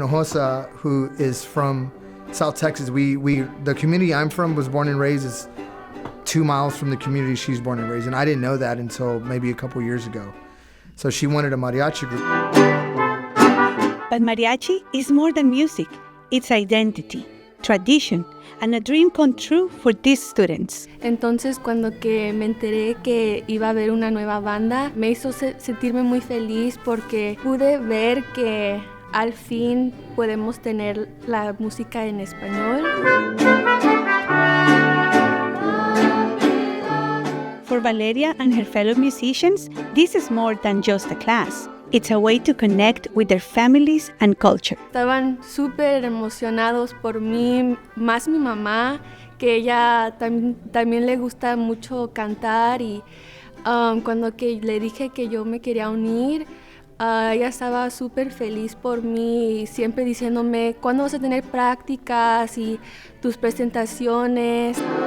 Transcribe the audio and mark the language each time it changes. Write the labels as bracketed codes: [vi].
[en] Hinojosa, who is from South Texas. The community I'm from was born and raised is 2 miles from the community she's born and raised, and I didn't know that until maybe a couple years ago. So she wanted a mariachi group. But mariachi is more than music. It's identity, tradition, and a dream come true for these students. [es] Entonces, cuando que me enteré que iba a haber una nueva banda, me hizo sentirme muy feliz porque pude ver que al fin podemos tener la música en español. [en] For Valeria and her fellow musicians, this is more than just a class. It's a way to connect with their families and culture. [es] Estaban súper emocionados por mí, más mi mamá, que ella también le gusta mucho cantar y cuando que le dije que yo me quería unir, ella estaba súper feliz por mí, siempre diciéndome cuándo vas a tener prácticas y tus presentaciones.